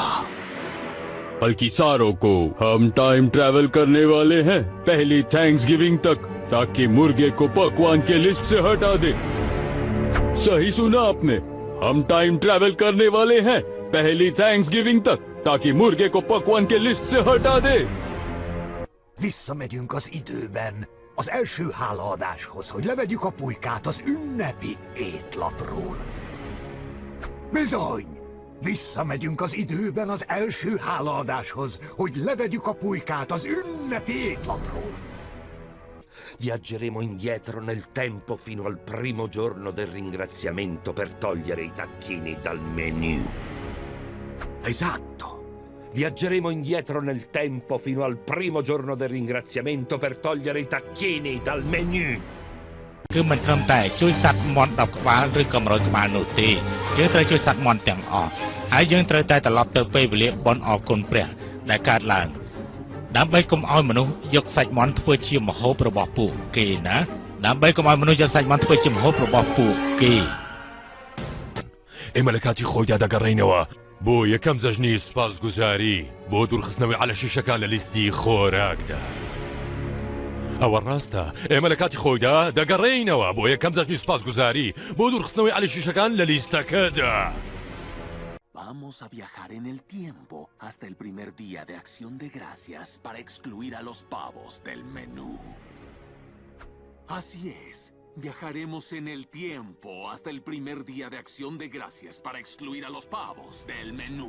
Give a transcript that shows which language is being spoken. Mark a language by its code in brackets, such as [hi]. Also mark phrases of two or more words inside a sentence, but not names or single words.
[hi] बल्कि सारों को हम टाइम ट्रैवल करने वाले हैं पहली थैंक्सगिविंग तक, ताकि मुर्गे को पकवान के लिस्ट से हटा दे। सही सुना आपने, हम टाइम ट्रैवल करने वाले हैं पहली थैंक्सगिविंग तक, ताकि मुर्गे को पकवान के लिस्ट से हटा दे. [hu] Visszamegyünk az időben, az első hálaadáshoz, hogy levegyük a pulykát az ünnepi étlapról. Bizony! Visszamegyünk az időben az első hálaadáshoz, hogy levegyük a pulykát az ünnepi étlapról. [it] Viaggeremo indietro nel tempo fino al primo giorno del ringraziamento per togliere i tacchini dal menu. Esatto! Viaggeremo indietro nel tempo fino al primo giorno del ringraziamento per togliere i tacchini dal menu. [km] គឺមិនត្រឹមតែជួយសត្វមាន់10ក្បាលឬក៏100ក្បាលនោះទេយើងត្រូវជួយសត្វមាន់ទាំងអស់ហើយយើងត្រូវតែត្រឡប់ទៅពេលវេលាបុណ្យអរគុណព្រះដែលកើតឡើងដើម្បីកុំឲ្យមនុស្សយកសាច់មាន់ធ្វើជាម្ហូបរបស់ពួកគេណាដើម្បីកុំឲ្យមនុស្សយកសាច់មាន់ធ្វើជាម្ហូបរបស់ពួកគេ [ckb] ئێمەلەکاتی خۆیدا دەگەڕێینەوە بۆ یەکەم جەژنی سوپاسگوزاری بۆ دوورخستنەوەی علە شیشەکان لە لیستی خۆراکدا ئەوە ڕاستە ئێمە لە کاتی خۆیدا دەگەڕێینەوە بۆ یەکەم جەژنی سوپاسگوزاری بۆ دوورخستنەوەی علە شیشەکان لە لیستەکەدا [es] Vamos a viajar en el tiempo hasta el primer día de Acción de Gracias para excluir a los pavos del menú. Así es. Viajaremos en el tiempo hasta el primer día de Acción de Gracias para excluir a los pavos del menú.